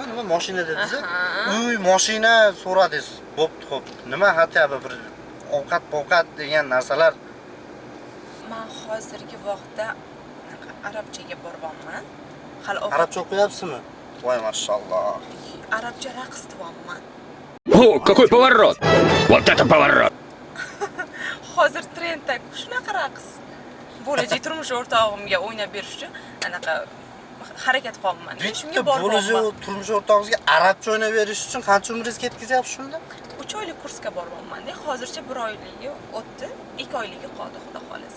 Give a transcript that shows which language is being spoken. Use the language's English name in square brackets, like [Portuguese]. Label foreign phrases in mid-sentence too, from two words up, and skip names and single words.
[Uzbek] Nima mashina dedingiz? Uy, mashina so'radingiz. Bo'pti, xo'p. Nima hatto bir ovqat degan narsalar Men hozirgi vaqtda arabchaga boryapman. Hali arabcha o'qiyapsizmi? Voy mashalloh. arabcha raqs qilyapman. [Russian] О, какой поворот! Вот это поворот! [Uzbek] Hozir trendda shunaqa raqs. Bo'lajak turmush o'rtog'imga o'ynab berish uchun anaqa harakat qilyapman. Shunga boryapman. turmush o'rtog'ingizga arabcha o'ynab berish uchun qancha umringiz ketkazyapsiz shunda? 3 oylik kursga boryapman-da. Hozircha 1 oyligi o'tdi, 2 oyligi qoldi, xudo xolasa.